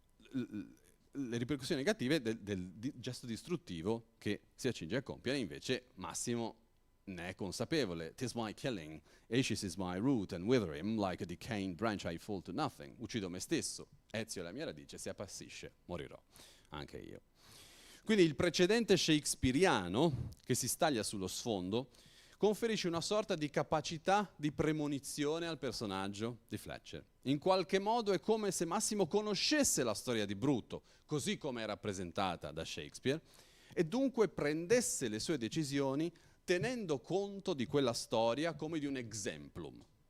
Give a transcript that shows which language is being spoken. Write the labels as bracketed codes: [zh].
[it] Le ripercussioni negative del gesto distruttivo che si accinge a compiere, invece Massimo ne è consapevole. [en] "'Tis my killing, Acis is my root, and with him, like a decaying branch, I fall to nothing." [it] Uccido me stesso, Ezio è la mia radice, se appassisce morirò anche io. Quindi il precedente shakespeariano, che si staglia sullo sfondo, conferisce una sorta di capacità di premonizione al personaggio di Fletcher. In qualche modo è come se Massimo conoscesse la storia di Bruto, così come è rappresentata da Shakespeare, e dunque prendesse le sue decisioni tenendo conto di quella storia come di un exemplum.